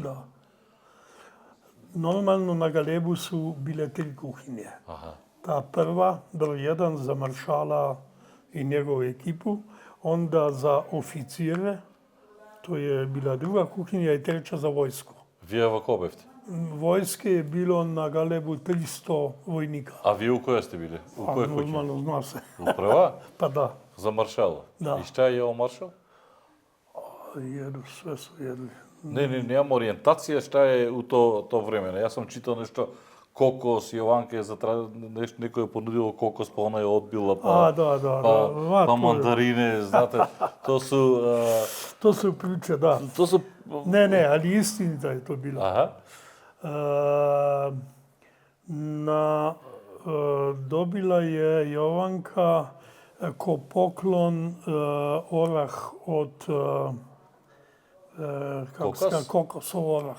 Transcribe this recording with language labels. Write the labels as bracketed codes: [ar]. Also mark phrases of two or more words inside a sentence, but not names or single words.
[bs] Da. Normalno na Galebu su bile 3 kuhinje. Aha. Ta prva, broj 1 za maršala i njegovu ekipu, onda za oficire, to je bila druga kuhinja i treća za vojsku. [mk] Вие во кој бевте? [bs] Vojske je bilo na Galebu 300 vojnika. [mk] А вие у која сте биле? У кој куќа? [bs] Normalno, zna se. [mk] У прва? [bs] Pa da, [mk] За маршала? Да. И шта е јел маршал? [bs] jedu, sve su jedli. [mk] Не, немам ориентација шта е у то време. Јас сум читал нешто кокос, Јованка е некој е понудило кокос, па она е одбила, па, [bs] da. [sr] па мандарине, знате, то су... [bs] To su priče, da. [sr] То су... [bs] Ne, ali istinita je to bilo. [mk] Аха. [bs] Dobila je Jovanka ko poklon orah od kokosov orah.